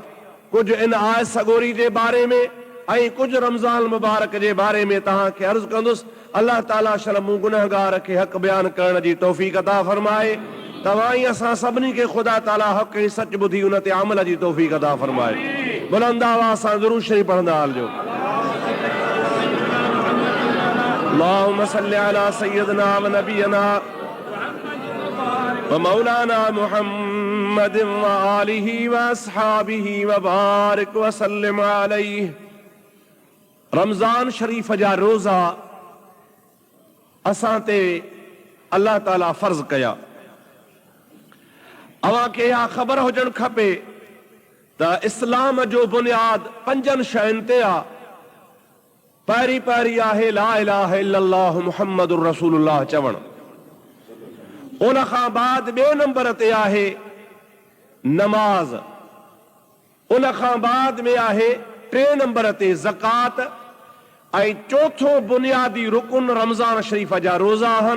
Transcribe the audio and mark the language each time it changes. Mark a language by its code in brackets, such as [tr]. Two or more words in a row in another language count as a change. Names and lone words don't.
[sd] कुझु इन आयत सगोरी जे बारे में ऐं कुझु रमज़ान मुबारक जे बारे में तव्हांखे अर्ज़ कंदुसि। अल्लाह ताला शर्मू गुनहगार खे हक़ बयान करण जी तौफ़ीक़ अता फरमाए। तव्हां ई असां सभिनी खे ख़ुदा ताला हक़ ऐं सच ॿुधी उन ते अमल जी तौफ़ीक़ अता फरमाए। बुलंद आवाज़ सां ज़रूर शरीफ़ पढ़ंदा हलिजो। [ar] اللهم صل على سيدنا ونبينا ومولانا محمد وآله وأصحابه وبارك وسلم عليه. [sd] रमज़ान शरीफ जा रोज़ा असां ते अल्लाह ताला फर्ज़ कया। अवां खे इहा ख़बर हुजणु खपे त इस्लाम जो बुनियाद 5 शयुनि ते आहे। पहिरीं पहिरीं आहे [ar] لا إله إلا الله محمد رسول الله [sd] चवणु। उन खां बाद ॿिए नंबर ते आहे नमाज। उन खां बाद में आहे 3 नंबर ते ज़कात ऐं चौथो बुनियादी रुकुन रमज़ान शरीफ जा रोज़ा आहिनि।